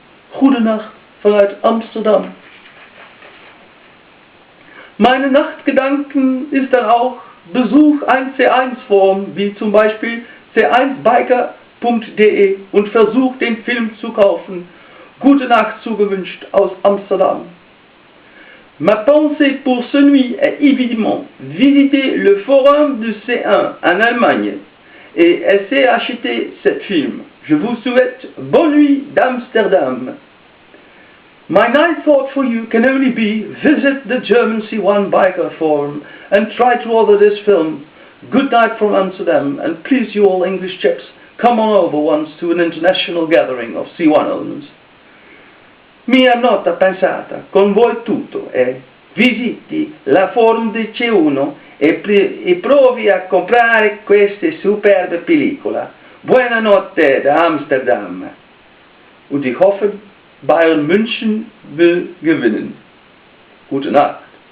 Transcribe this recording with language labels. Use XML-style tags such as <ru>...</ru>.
<nl>Goedenacht vanuit Amsterdam.</nl> <de>Meine Nachtgedanken ist dann auch: Besuch ein C1-Forum, wie zum Beispiel c1biker.de und versuch den Film zu kaufen. Gute Nacht zugewünscht aus Amsterdam.</de> <fr>Ma pensée pour ce nuit est évidemment visiter le forum du C1 en Allemagne et essayer d'acheter ce film. Je vous souhaite bonne nuit d'Amsterdam.</fr> <en>My night thought for you can only be: visit the German C1 Biker Forum and try to order this film. Good night from Amsterdam, and please you all English chaps, come on over once to an international gathering of C1 owners.</en> <it>Mia nota pensata con voi tutto è: visiti la Forum di C1 e provi a comprare queste superbe pellicola. Buonanotte da Amsterdam.</it> <de>Und ich hoffe, Bayern München will gewinnen. Gute Nacht.</de>